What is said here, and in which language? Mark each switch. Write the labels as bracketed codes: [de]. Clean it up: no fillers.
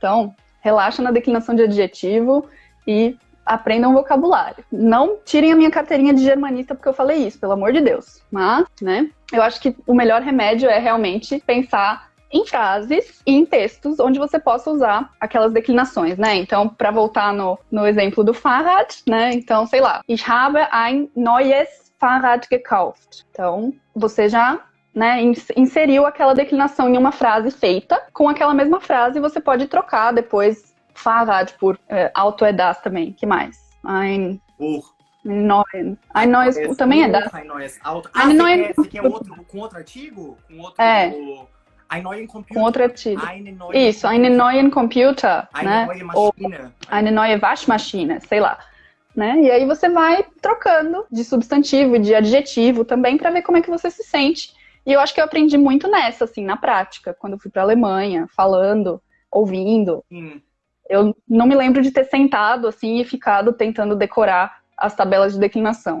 [pt] Então, relaxa na declinação de adjetivo e aprendam vocabulário. Não tirem a minha carteirinha de germanista porque eu falei isso, pelo amor de Deus. Mas, né, eu acho que o melhor remédio é realmente pensar em frases e em textos onde você possa usar aquelas declinações, né? Então, para voltar no exemplo do Fahrrad, né? Então, sei lá, [de] ich habe ein neues Fahrrad gekauft. [pt] Então, você já, né, inseriu aquela declinação em uma frase feita. Com aquela mesma frase, você pode trocar depois Fahrrad por Auto é das também. Que mais? [de] Ein neues. Ein neues [pt] também é das. [de] Ein neues Auto. Ein neues... [pt] Você quer outro, com outro artigo? Com outro... [de] Ein neuen Computer. [pt] Com outro artigo. [de] Eine [pt] Isso, [de] einen neuen Computer. Eine [pt] né? [de] neue Maschine. [pt] Ou [de] eine neue Waschmaschine, [pt] sei lá. Né? E aí você vai trocando de substantivo e de adjetivo também para ver como é que você se sente. E eu acho que eu aprendi muito nessa, assim, na prática, quando eu fui pra Alemanha, falando, ouvindo. Eu não me lembro de ter sentado, assim, e ficado tentando decorar as tabelas de declinação.